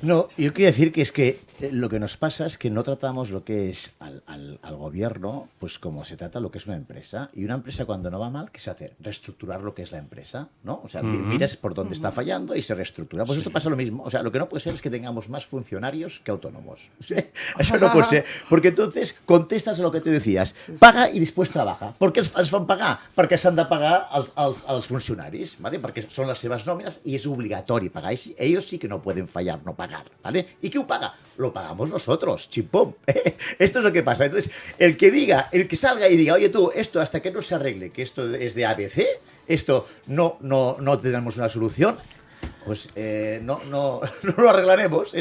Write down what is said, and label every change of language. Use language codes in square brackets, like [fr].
[es] No, yo quería decir que es que lo que nos pasa es que no tratamos lo que es al gobierno, pues como se trata lo que es una empresa. Y una empresa cuando no va mal, ¿qué se hace? Reestructurar lo que es la empresa, ¿no? O sea, miras por dónde está fallando y se reestructura. Pues esto pasa lo mismo. O sea, lo que no puede ser es que tengamos más funcionarios que autónomos. ¿Sí? Eso no puede ser. Porque entonces contestas a lo que tú decías. Paga y después trabaja. [ca] ¿Por què es fan pagar? Perquè s'han de pagar als funcionaris, ¿vale? Perquè són les seves nòmines i és obligatori pagar. [es] Ellos sí que no pueden fallar, no pagar, ¿vale? ¿Y quién paga? Lo pagamos nosotros, chimpón. Esto es lo que pasa. Entonces, el que salga y diga, oye tú, esto hasta que no se arregle, que esto es de ABC, esto no tenemos una solución, pues no lo arreglaremos.